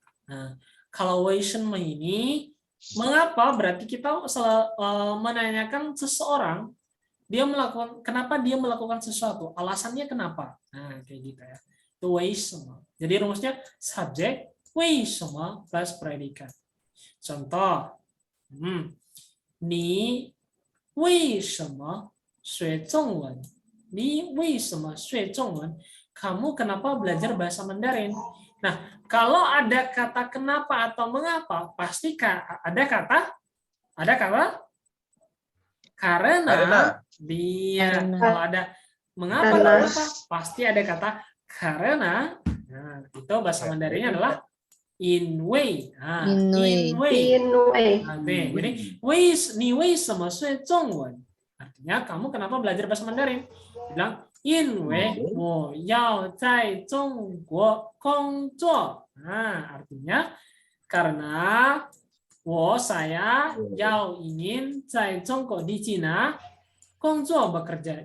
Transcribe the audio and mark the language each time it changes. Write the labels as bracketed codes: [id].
[id] Nah, kalau [zh] 为什么 [id] ini mengapa berarti kita menanyakan seseorang kenapa dia melakukan sesuatu, alasannya kenapa. Nah, kayak gitu ya. Itu [zh] 为什么. [id] Jadi rumusnya subjek [zh] 为什么 [id] plus predikat. Contoh, [zh] 你为什么学中文? 你为什么学中文? [id] Kamu kenapa belajar bahasa Mandarin? Nah, kalau ada kata kenapa atau mengapa, pasti ada kata karena. Dia. Kalau ada mengapa, pasti ada kata karena. Nah, itu bahasa Mandarinnya adalah [zh] in way. In way. [id] Jadi, [zh] 你为什么学中文? [id] Artinya, kamu kenapa belajar bahasa Mandarin? Bilang, [zh] 因为我要在中国工作. [id] Nah, artinya karena saya ingin [zh] 在中国 [id] di Cina [zh] 工作 [id] bekerja.